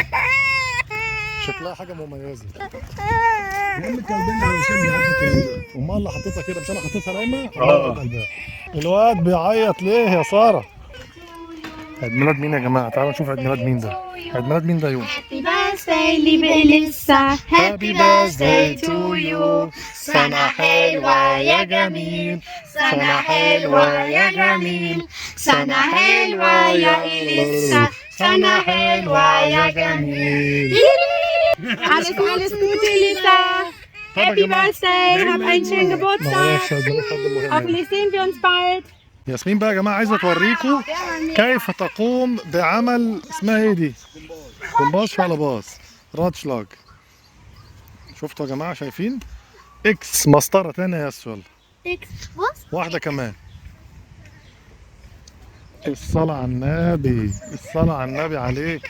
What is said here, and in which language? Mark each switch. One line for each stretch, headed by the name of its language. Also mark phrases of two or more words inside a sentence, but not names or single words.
Arabic: شكلها حاجة مميزة. يا عم كلبنا على وشم حاجه. امال اللي حطيتها كده مش انا حطيتها نايمة؟ اه. الواد بيعيط ليه يا سارة؟ عيد ميلاد مين يا جماعة؟ تعالوا نشوف عيد ميلاد مين ده. عيد ميلاد مين ده يوم؟
English: Happy birthday liebe Elissa. Happy birthday to you.
Arabic: سنة حلوة يا جميل. سنة حلوة يا جميل. سنة حلوة يا إليسا. سنة حلوة يا جميل.
German: Alles Gute, Elissa.
English: Happy Birthday.
German: Hab einen schönen Geburtstag. Hoffentlich sehen wir uns bald.
Arabic: ياسمين بقى يا جماعة عايزة توريكم كيف تقوم بعمل اسمها ايه دي؟ كومباش ولا باص؟ راتشلاج. شفتوا يا جماعة شايفين؟ اكس مسطرة تانية يا ياسو. واحدة كمان. الصلاة على النبي، الصلاة على النبي عليك.